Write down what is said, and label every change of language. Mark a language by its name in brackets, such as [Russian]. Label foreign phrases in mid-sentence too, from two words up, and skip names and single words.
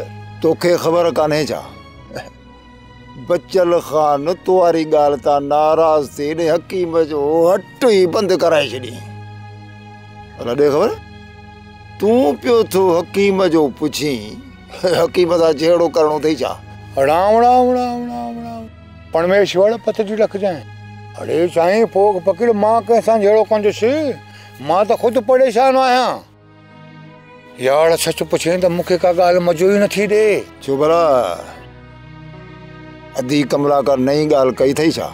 [Sindhi] तोखे ख़बर कान्हे छा? बचल खान तुआरी ॻाल्हि तां नाराज़ थी इन हकीम जो हट ई बंदि कराए छॾी। अला ॾे ख़बर, तूं पियो थो हकीम जो पुछी हकीम सां जहिड़ो करणो अथई छा? राम राम राम राम राम परमेश्वर पत जी रखजांइ। अरे साईं फोक पकड़ मां कंहिंसां जहिड़ो कंदुसि, मां त ख़ुदि परेशान आहियां यार। सच पुछे त मूंखे का ॻाल्हि मज़ो ई नथी ॾे। छो भला अधी कमला का नई ॻाल्हि कई अथई छा?